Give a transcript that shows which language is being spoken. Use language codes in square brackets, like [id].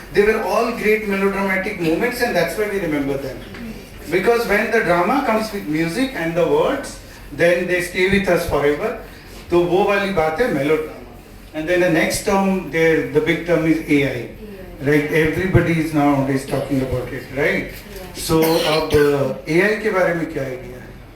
[en] They were all great melodramatic moments, and that's why we remember them. Because when the drama comes with music and the words, then they stay with us forever. [hi] तो वो वाली बात है melodrama. [en] And then the next term, the big term is AI. Right? Everybody is nowadays talking about it, right? [hi] So अब AI के बारे में क्या idea है?